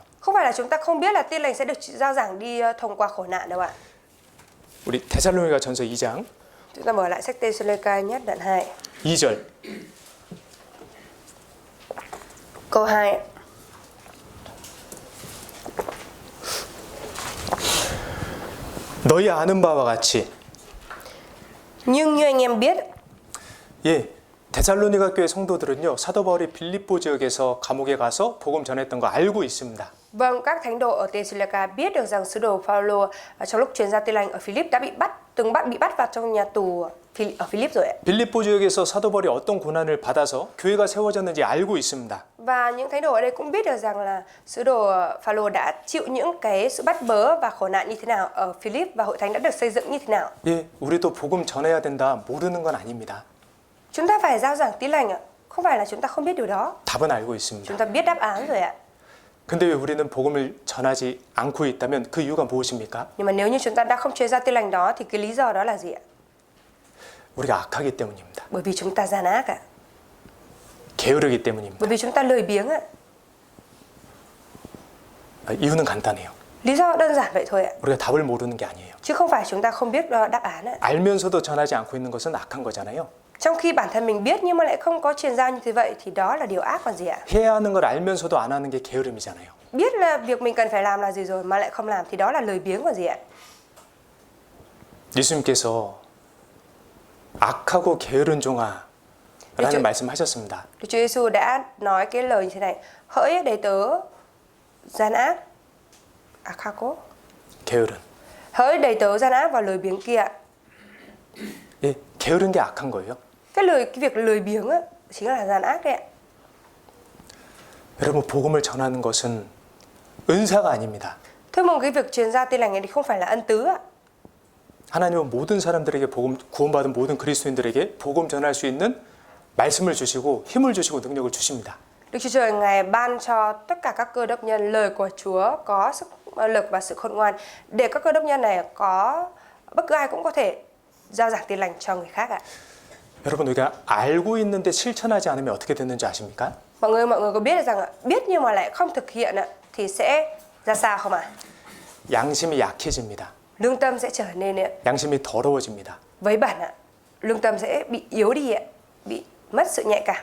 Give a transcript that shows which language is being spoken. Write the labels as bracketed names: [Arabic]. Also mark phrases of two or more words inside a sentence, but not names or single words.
[Vietnamese] Không phải là chúng ta không biết là tin lành sẽ được giao giảng đi thông qua khổ nạn đâu ạ. [Korean] 우리 데살로니가 전서 2장 [Vietnamese] Chúng ta mở lại sách Tê-sô-lê-ca nhất đoạn 2. [Korean] 2절. [Vietnamese] Câu 2 ạ. [Korean] 너희 아는 바와 같이. [Vietnamese] Nhưng như anh em biết, [Korean] 예, 데살로니가 교회 성도들은요, 사도 바울이 빌립보 지역에서 감옥에 가서 복음 전했던 거 알고 있습니다. [Vietnamese] vâng, các thánh đồ ở Tê-sô-lê-ca biết được rằng sứ đồ Phaolô trong lúc truyền giao tin lành ở Philip đã bị bắt vào trong nhà tù ở Philip rồi ạ. [Korean] 빌립보 지역에서 사도 바울이 어떤 고난을 받아서 교회가 세워졌는지 알고 있습니다. [Vietnamese] Và những thánh đồ ở đây cũng biết được rằng là sứ đồ Phaolô đã chịu những cái sự bắt bớ và khổ nạn như thế nào ở Philip và hội thánh đã được xây dựng như thế nào. [Korean] 예, 우리도 복음 전해야 된다 모르는 건 아닙니다. [Vietnamese] Chúng ta phải giao giảng tin lành ạ. Không phải là chúng ta không biết điều đó. [Korean] 답은 알고 있습니다. [Vietnamese] Chúng ta biết đáp án rồi ạ. [Korean] 근데 왜 우리는 복음을 전하지 않고 있다면 그 이유가 무엇입니까? [Vietnamese] Nhưng mà nếu như chúng ta đã không truyền giao tin lành đó thì cái lý do đó là gì ạ? [Korean] 우리가 악하기 때문입니다. [Vietnamese] Bởi vì chúng ta gian ác ạ. [Korean] 게으르기 때문입니다. [Vietnamese] Bởi vì chúng ta lười biếng ạ. [Korean] 이유는 간단해요. [Vietnamese] Lý do đơn giản vậy thôi ạ. [Korean] 우리가 답을 모르는 게 아니에요. [Vietnamese] Chứ không phải chúng ta không biết đáp án ạ. [Korean] 알면서도 전하지 않고 있는 것은 악한 거잖아요. [Vietnamese] Trong khi bản thân mình biết nhưng mà lại không có truyền giao như thế vậy thì đó là điều ác còn gì ạ. [Korean] 해야 하는 걸 알면서도 안 하는 게 게으름이잖아요. [Vietnamese] Biết là việc mình cần phải làm là gì rồi mà lại không làm thì đó là lười biếng còn gì ạ. [Korean] 예수님께서 악하고 게으른 종아라는 말씀하셨습니다. [Vietnamese] Đức Chúa Giêsu đã nói cái lời như thế này: hỡi đầy tớ gian ác, akako, [Korean] 게으른. [Vietnamese] hỡi đầy tớ gian ác và lười biếng kia. [Korean] 예, 게으른 게 악한 거예요. [Vietnamese] Cái việc lười biếng á, chính là gian ác đấy ạ. [Korean] 여러분, 복음을 전하는 것은 은사가 아닙니다. [Vietnamese] Thưa mong cái việc truyền giao tin lành này thì không phải là ân tứ ạ. [Korean] 하나님은 모든 사람들에게 구원받은 모든 그리스도인들에게 복음 전할 수 있는 말씀을 주시고 힘을 주시고 능력을 주십니다. [Vietnamese] Đức Chúa Trời Ngài ban cho tất cả các cơ đốc nhân lời của Chúa có sức lực và sự khôn ngoan để các cơ đốc nhân này có bất cứ ai cũng có thể giao giảng tin lành cho người khác ạ. [Korean] 여러분, 우리가 알고 있는데 실천하지 않으면 어떻게 되는지 아십니까? [Vietnamese] Mọi người có biết được rằng biết nhưng mà lại không thực hiện thì sẽ ra sao không ạ? [Korean] 양심이 약해집니다. [Vietnamese] Lương tâm sẽ trở nên [Korean] 양심이 더러워집니다. [Vietnamese] vấy bẩn ạ. Lương tâm sẽ bị yếu đi ạ, bị mất sự nhạy cảm.